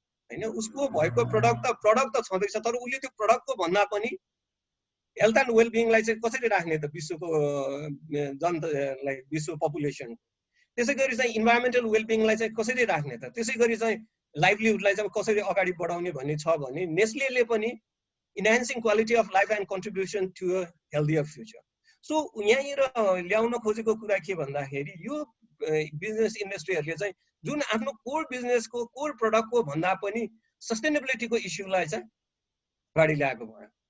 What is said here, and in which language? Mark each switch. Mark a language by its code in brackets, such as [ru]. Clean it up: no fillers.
[ne] हैन उसको भएको प्रोडक्ट त छँदैछ तर उले त्यो प्रोडक्टको भन्दा पनि हेल्थ एन्ड वेलबिङलाई चाहिँ कसरी राख्ने त विश्वको जनतालाई विश्व पपुलेसन त्यसैगरी चाहिँ इन्भाइरोमेन्टल वेलबिङलाई चाहिँ कसरी राख्ने त त्यसैगरी चाहिँ लाइभलीहुडलाई चाहिँ कसरी अगाडि बढाउने भन्ने छ भने नेस्लेले पनि [en] enhancing quality of life and contribution to a healthier future. [ne] So यहाँनिर ल्याउन खोजेको कुरा के भन्दाखेरि यो बिजनेस इन्डस्ट्रीहरूले चाहिँ जुन आफ्नो कोर बिजनेसको कोर प्रडक्टको भन्दा पनि सस्टेनेबिलिटीको इस्युलाई चाहिँ अगाडि ल्याएको भयो।